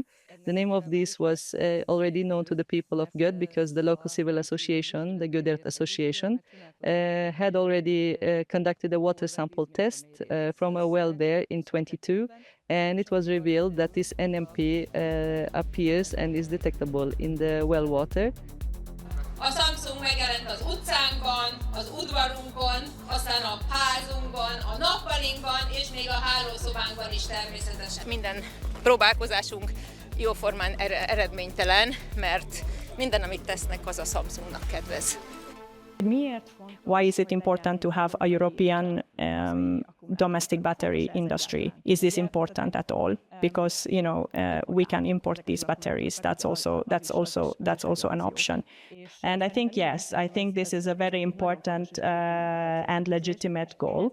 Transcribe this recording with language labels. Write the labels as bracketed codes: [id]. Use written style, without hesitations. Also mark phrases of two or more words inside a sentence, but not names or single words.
[en] The name of this was already known to the people of Göd because the local civil association, the Gödert Association, had already conducted a water sample test from a well there in 22, and it was revealed that this NMP appears and is detectable in the well water. [hu] A Samsung megjelent az utcánkban, az udvarunkon, aztán a házunkban, a nappalinkban, és még a hálószobánkban is természetesen. Minden próbálkozásunk jóformán eredménytelen, mert minden, amit tesznek, az a Samsungnak kedvez. [en] Why is it important to have a European domestic battery industry? Is this important at all? Because we can import these batteries. That's also an option. And I think yes, I think this is a very important and legitimate goal.